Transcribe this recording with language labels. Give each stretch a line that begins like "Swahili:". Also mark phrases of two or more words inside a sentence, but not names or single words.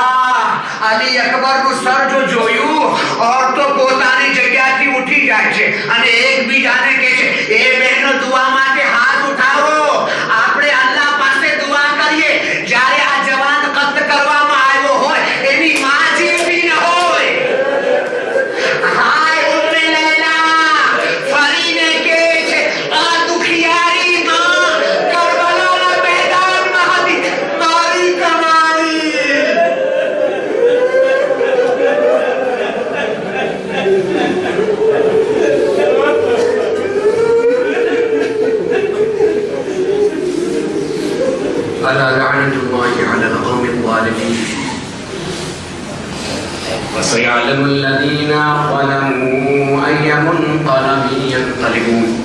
Gujarati: अल्लाह અલી અકબરનું સર જો જોયું ઓર તો પોતાની જગ્યાથી ઉઠી જાય છે અને એકબીજાને કહે છે એ બહેનો દુઆ માટે હાથ ઉઠાવો, આપણે અલ્લાહ પાસે દુઆ કરીએ જ્યારે આ જવાન કત્લ કરવામાં આવ્યો હોય એની માં જેવી ન હોય. હાય ઉમ્મે લૈલા ફરીને કહે છે આ દુખિયારી માં કરબલાના મેદાનમાં હતી મારી કમાણી.
Arabic: ألا لعنة الله على القوم الظالمين وسيعلم الذين ظلموا أي منقلب ينقلبون.